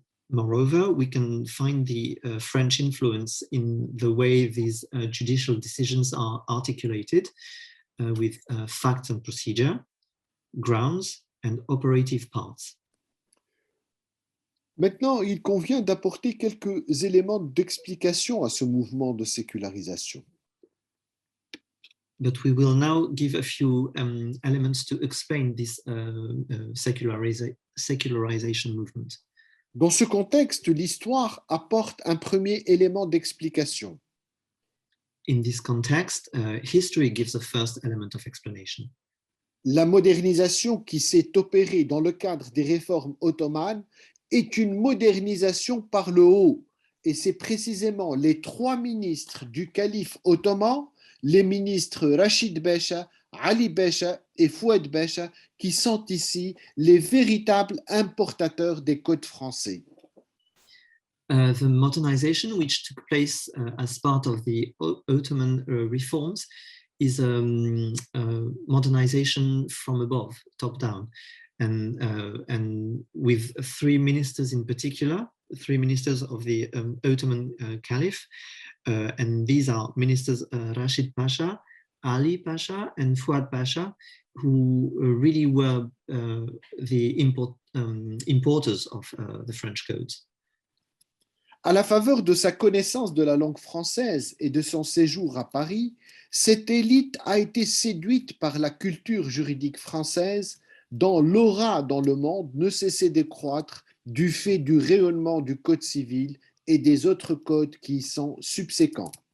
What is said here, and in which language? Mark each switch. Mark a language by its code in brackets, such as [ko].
[en] Moreover, we can find the French influence in the way these judicial decisions are articulated with facts and procedure, grounds, and operative parts. [fr] Maintenant, il convient d'apporter quelques éléments d'explication à ce mouvement de sécularisation. [en] But we will now give a few elements to explain this secularization movement. [fr] Dans ce contexte, l'histoire apporte un premier élément d'explication. [en] In this context, history gives a first element of explanation. [fr] La modernisation qui s'est opérée dans le cadre des réformes ottomanes est une modernisation par le haut, et c'est précisément les trois ministres du calife ottoman, les ministres Rachid Becha, Ali Becha et Fouad Becha, qui sont ici les véritables importateurs des codes français. [en] The modernization which took place as part of the Ottoman reforms is modernization from above, top down. and with 3 ministers in particular, 3 ministers of the Ottoman Caliph, and these are ministers Rashid Pasha, Ali Pasha, and Fouad Pasha, who really were the importers of the French codes. [fr] À la faveur de sa connaissance de la langue française et de son séjour à Paris, cette élite a été séduite par la culture juridique française dont l'aura dans le monde ne cessait de croître du fait du rayonnement du Code civil et des autres codes qui y sont subséquents.